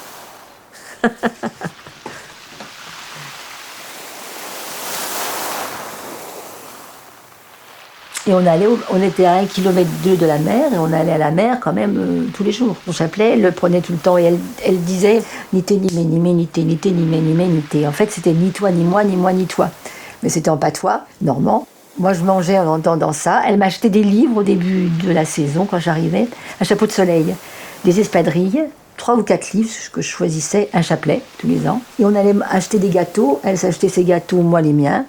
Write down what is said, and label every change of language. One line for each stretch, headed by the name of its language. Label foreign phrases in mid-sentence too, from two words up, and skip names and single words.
French: Et on était à 1,2 km de la mer, et on allait à la mer quand même tous les jours. Mon chapelet, elle le prenait tout le temps, et elle disait «
Jèrriais: ni té, ni mé, ni mé, ni té, ni té, ni mé, ni mé, ni té ».
French: En fait, c'était ni toi, ni moi, ni toi. Mais c'était en patois, normand. Moi, je mangeais en entendant ça. Elle m'achetait des livres au début de la saison, quand j'arrivais. Un chapeau de soleil, des espadrilles, 3 ou 4 livres que je choisissais, un chapelet, tous les ans. Et on allait acheter des gâteaux. Elle s'achetait ses gâteaux, moi les miens.